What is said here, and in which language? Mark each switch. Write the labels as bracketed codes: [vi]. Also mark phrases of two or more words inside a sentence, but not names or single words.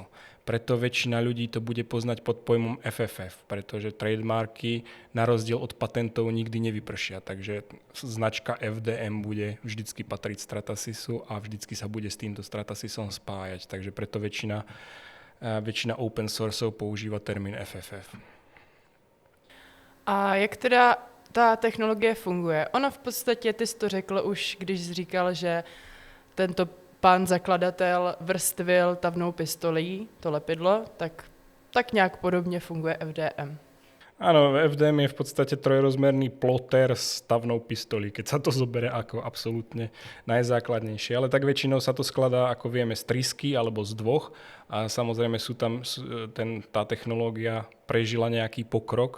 [sk] Preto väčšina ľudí to bude poznať pod pojmom FFF, pretože trademarky na rozdiel od patentov nikdy nevypršia. Takže značka FDM bude vždycky patriť Stratasisu a vždycky sa bude s týmto Stratasisom spájať. Takže preto väčšina [en] open sourceov [sk] používa termín FFF. [cs] A jak teda ta technologie funguje? Ono v podstatě, ty jsi to řekl už, když jsi říkal, že tento pán zakladatel vrstvil tavnou pistolí, to lepidlo, tak nějak podobně funguje FDM. [sk] Áno, FDM je v podstate trojrozmerný ploter s tavnou pistolí, keď sa to zobere ako absolútne najzákladnejšie. Ale tak väčšinou sa to skladá, ako vieme, z trysky alebo z dvoch. A samozrejme tá technológia prežila nejaký pokrok.